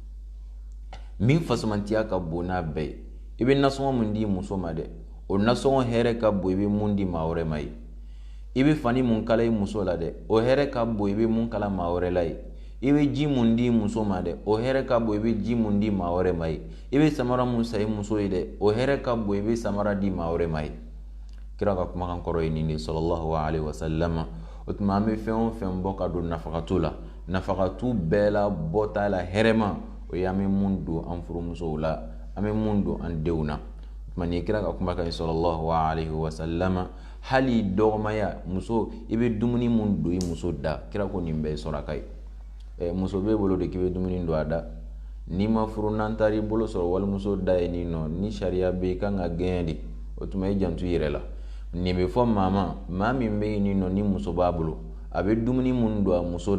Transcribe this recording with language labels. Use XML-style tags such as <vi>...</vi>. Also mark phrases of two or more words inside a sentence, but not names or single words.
<bm>min fasumantiya ka bon n'a bɛɛ ye i bɛ nasɔngɔ mun di muso ma dɛ o nasɔngɔ hɛrɛ ka bon i bɛ mun di maa wɛrɛ ma ye i bɛ fani mun kala i muso la dɛ o hɛrɛ ka bon i bɛ mun kala maa wɛrɛ la ye i bɛ ji mun di muso ma dɛ o hɛrɛ ka bon i bɛ ji mun di maa wɛrɛ ma ye i bɛ samara mun san i muso ye dɛ o hɛrɛ ka bon i bɛ samara di maa wɛrɛ ma ye kira ka kumakan kɔrɔ ye nin de</bm> <ar>صلى الله عليه وسلم</ar> <bm>o tuma an bɛ fɛn o fɛn bɔ ka don nafakatu la nafakatu bɛɛ la bɔta la hɛrɛma o ye an bɛ mun don an furumusow la an bɛ mun don an denw na o tuma ni kira ka kumakan ye</bm> <ar>صلى الله عليه وسلم</ar> <bm>hali dɔgɔmaya muso i bɛ dumuni mun don i muso da kira ko nin bɛɛ ye sɔrɔka ye muso b'e bolo de k'i bɛ dumuni don a da n'i ma furu n'an taara i bolo sɔrɔ walimuso da ye nin nɔ ni sariya bɛ i kan ka gɛn de o tuma i janto i yɛrɛ la nin bɛ fɔ maa min bɛ yen nin nɔ ni muso b'a bolo a bɛ dumuni mun don a muso</bm>